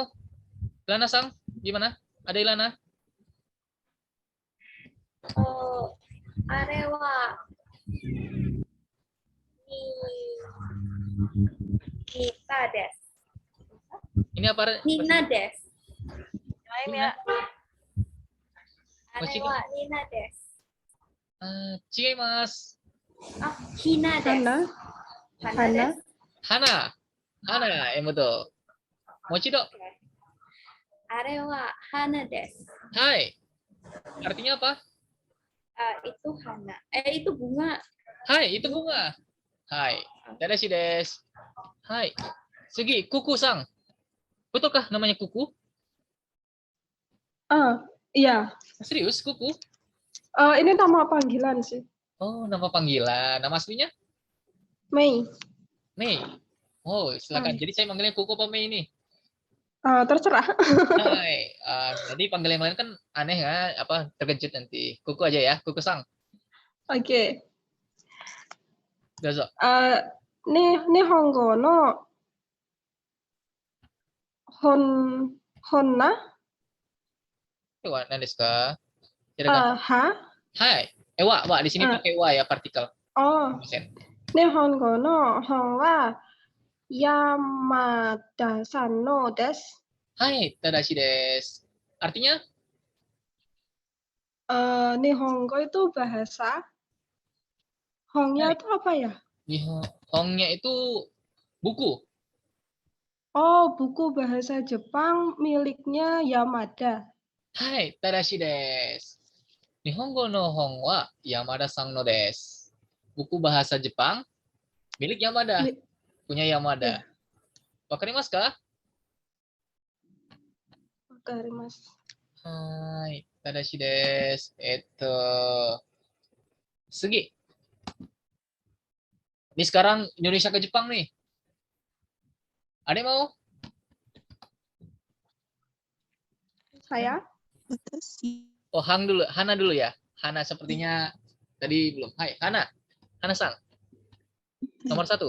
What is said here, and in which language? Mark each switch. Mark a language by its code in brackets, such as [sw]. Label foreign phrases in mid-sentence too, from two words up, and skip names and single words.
[id] Ilana-san, gimana? Ada Ilana? [ja] あれはニタです. [id] Ini apa? [ja] ニナです. [id] Lain ya. [ja] あれはニナです. Chigaimasu. ヒナです. [id] Hana, yang betul. [ja] Mochido. あれはハナです. [id] Hai. Artinya apa? Itu Hana. Itu bunga. Hai, itu bunga. Hai. [ja] 正しいです. Hai. 次、ククさん. [id] Betulkah namanya Kuku? Iya. Serius, Kuku? Ini nama panggilan sih. Oh, nama panggilan. Nama aslinya? Mei. Mei. Oh, silakan. Jadi saya manggilnya Kuku apa Mei ini? Terserah. Hai. Jadi panggil yang lain kan aneh ya, apa terkejut nanti. Kuku aja ya, Kuku-san. Oke. [ja] Dozo. 日本語の本な? はですか?はい. [id] Wa di sini pakai wa ya, partikel. [ja] 日本語の本は山田さんのです. はい、正しいです. [id] Artinya? Nihongo itu bahasa. Hongnya itu apa ya? Hongnya itu buku. Oh, buku bahasa Jepang miliknya Yamada. [ja] はい、正しいです. 日本語の本は山田さんのです. [id] Buku bahasa Jepang milik Yamada. Punya Yamada. [ja] 分かりますか? Wakarimasu. はい、正しいです. Sugi. [id] Ini sekarang Indonesia ke Jepang nih. Ada yang mau? Saya? Oh, Hana dulu ya. Hana sepertinya tadi belum. Hai, Hana-san. Nomor 1.